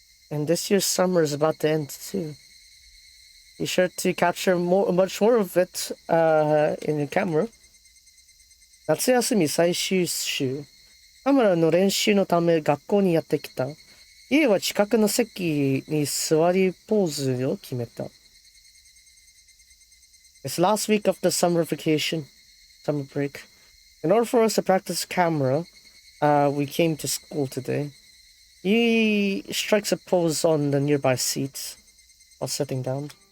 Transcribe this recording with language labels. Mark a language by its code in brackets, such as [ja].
[en] And this year's summer is about to end too. Be sure to capture much more of it in your camera. [ja] 夏休み最終週。カメラの練習のため学校にやってきた。家は近くの席に座りポーズを決めた。 [en] It's last week of the summer break. In order for us to practice camera, we came to school today. He strikes a pose on the nearby seat while sitting down.